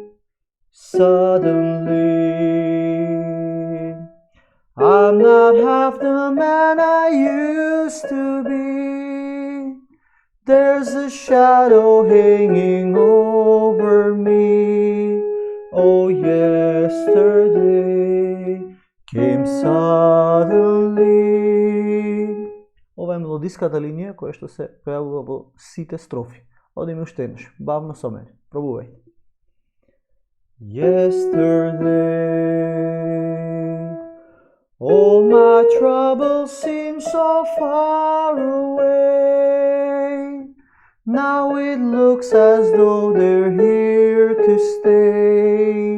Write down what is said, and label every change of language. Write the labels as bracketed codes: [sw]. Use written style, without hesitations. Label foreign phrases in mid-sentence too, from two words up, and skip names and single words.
[en] Suddenly, I'm not half the man I used to be. There's a shadow hanging over me. Oh, yesterday came suddenly. [mk] Ова е мелодиската линија која што се појавува во сите строфи. Одиме уште еднаш, бавно со мене. Пробувај. [en] Yesterday, all my troubles seem so far away. Now it looks as though they're here to stay.